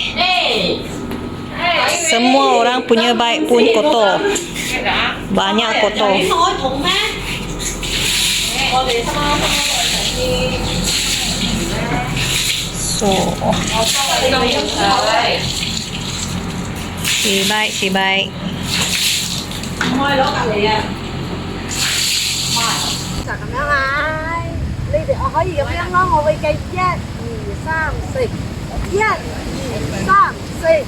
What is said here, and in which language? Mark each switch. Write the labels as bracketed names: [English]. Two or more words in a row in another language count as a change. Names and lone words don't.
[Malay] bike。Semua orang punya bike pun kotor, banyak kotor. So, [Cantonese] 洗bike. 就咁樣啊！你哋我可以咁樣咯，我會計1、2、3、4，1、2、3、4。